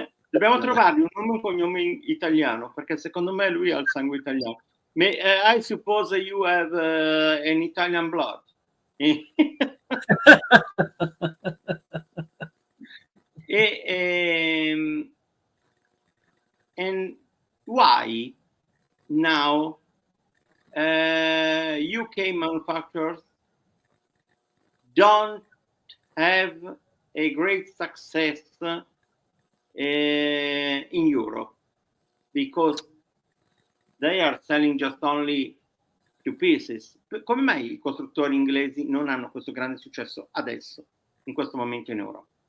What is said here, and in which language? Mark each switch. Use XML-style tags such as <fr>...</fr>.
<it>Dobbiamo trovargli un nome e un cognome italiano, perché secondo me lui ha il sangue italiano.</it> <en>I suppose you have an Italian blood. And why now UK manufacturers don't have a great success in Europe? Because they are selling just only two pieces.</en> <it>Come mai i costruttori inglesi non hanno questo grande successo adesso, in questo momento in Europa?</it>